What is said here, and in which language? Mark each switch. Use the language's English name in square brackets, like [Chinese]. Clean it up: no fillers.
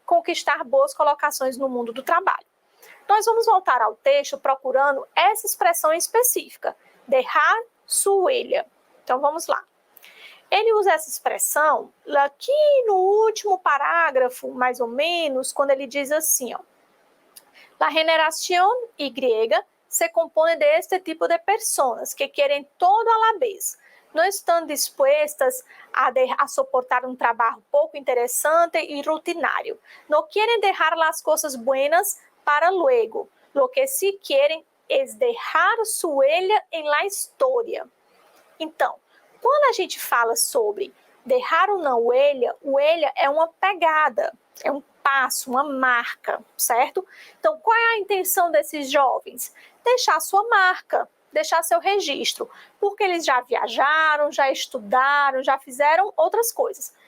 [Portuguese] Conquistar boas colocações no mundo do trabalho. Nós vamos voltar ao texto procurando essa expressão específica, [Spanish] dejar su huella. [Portuguese] Então, vamos lá. Ele usa essa expressão aqui no último parágrafo, mais ou menos, quando ele diz assim, ó. [Spanish] La generación Y se compone de este tipo de personas que quieren todo a la vez, no están dispuestas a soportar un trabajo poco interesante y rutinario, no quieren dejar las cosas buenas para luego, lo que sí quieren es dejar su huella en la historia. [Portuguese] Então, quando a gente fala sobre dejar uma huella é uma pegada, é um passo, uma marca, certo? Então, qual é a intenção desses jovens? Deixar sua marca, deixar seu registro, porque eles já viajaram, já estudaram, já fizeram outras coisas.